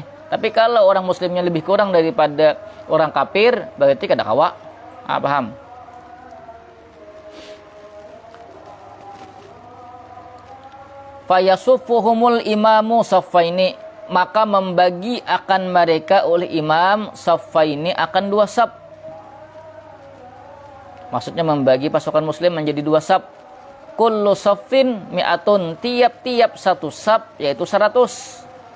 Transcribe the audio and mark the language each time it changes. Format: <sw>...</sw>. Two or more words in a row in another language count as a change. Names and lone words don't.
<id>Tapi kalau orang muslimnya lebih kurang daripada orang kafir,</id> <bjn>berarti kada kawa.</bjn> <id>Paham?</id> <ar>Fayasuffuhumul imamu saffaini,</ar> <id>maka membagi akan mereka oleh imam saffaini akan dua saf. Maksudnya membagi pasukan muslim menjadi dua saf.</id> <ar>Kullu saffin mi'atun,</ar> <id>tiap-tiap satu saf yaitu 100.</id>